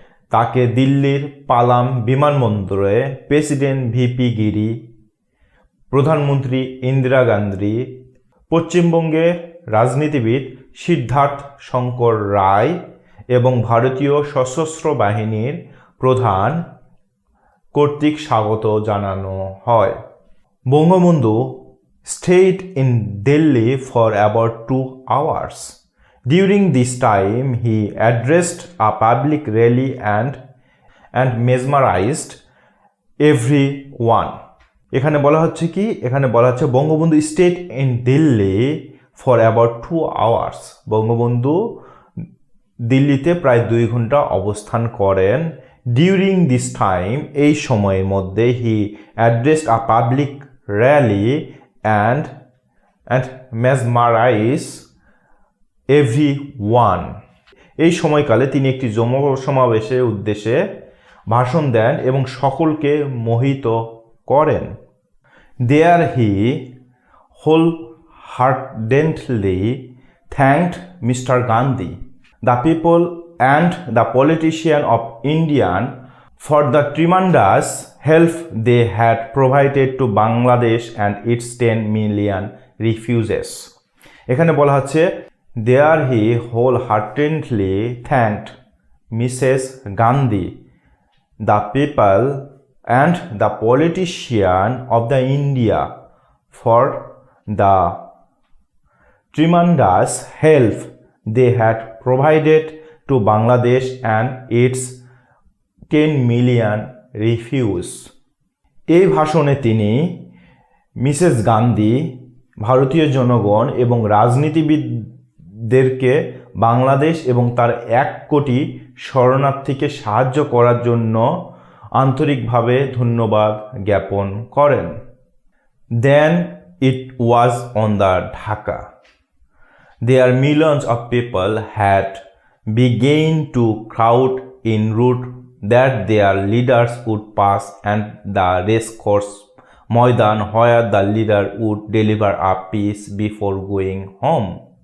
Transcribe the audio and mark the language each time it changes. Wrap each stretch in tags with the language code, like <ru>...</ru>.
<bn>তাকে দিল্লির পালাম বিমানবন্দরে প্রেসিডেন্ট ভিপি গিরি, প্রধানমন্ত্রী ইন্দিরা গান্ধী, পশ্চিমবঙ্গের রাজনীতিবিদ সিদ্ধার্থ শঙ্কর রায় এবং ভারতীয় সশস্ত্র বাহিনীর প্রধান কর্তৃক স্বাগত জানানো হয়।</bn> <en>Bangabandhu stayed in Delhi for about 2 hours. During this time, he addressed a public rally and mesmerized everyone.</en> <bn>এখানে বলা হচ্ছে কি, এখানে বলা হচ্ছে Bangabandhu</bn> <en>stayed in Delhi for about 2 hours.</en> <bn>Bangabandhu দিল্লিতে প্রায় 2 ঘন্টা অবস্থান করেন।</bn> <en>during this time,</en> <bn>এই সময়ের মধ্যে</bn> <en>He addressed a public rally and mesmerize everyone.</en> <bn>এই সময়কালে তিনি একটি জনসমাবেশের উদ্দেশ্যে ভাষণ দেন এবং সকলকে মোহিত করেন।</bn> <en>There he wholeheartedly thanked Mr. Gandhi, the people and the politicians of India for the tremendous help they had provided to Bangladesh and its 10 million refugees.</en> <bn>এখানে বলা হচ্ছে</bn> <en>there he wholeheartedly thanked Mrs. Gandhi, the people and the politicians of the India for the tremendous help they had provided to Bangladesh and its 10 million refugees.</en> <bn>এই ভাষণে তিনি Mrs Gandhi, ভারতীয় জনগণ এবং রাজনীতিবিদদেরকে বাংলাদেশ এবং তার 1 কোটি শরণার্থীকে সাহায্য করার জন্য আন্তরিকভাবে ধন্যবাদ জ্ঞাপন করেন।</bn> <en>Then it was on the Dhaka. There millions of people had begun to crowd en route that their leaders would pass and the racecourse Maidan where the leader would deliver a speech before going home.</en>